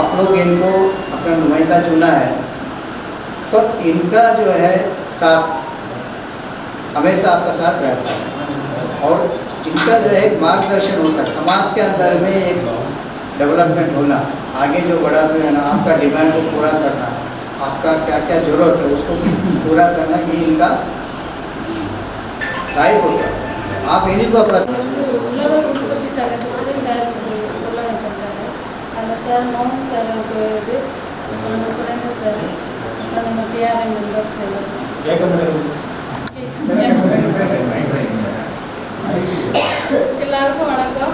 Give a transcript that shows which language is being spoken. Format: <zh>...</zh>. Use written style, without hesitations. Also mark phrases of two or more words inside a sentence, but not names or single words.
<hi>आप लोग इनको अपना नुमाइंदा चुना है, तो इनका जो है साथ हमेशा आपका साथ रहता है और इनका जो है एक मार्गदर्शन होता है। समाज के अंदर में एक डेवलपमेंट होना, आगे जो बड़ा जो है ना, आपका डिमांड को पूरा करना, आपका क्या क्या ज़रूरत है उसको पूरा करना, ये इनका टाइप होता है। आप इन्हीं को अपना</hi> <ta>சார் மோகன் சார் இது நம்ம சுரேந்தர் சார் அப்புறம் நம்ம PRA மெம்பர்ஸ் எல்லாருக்கும் வணக்கம்.</ta>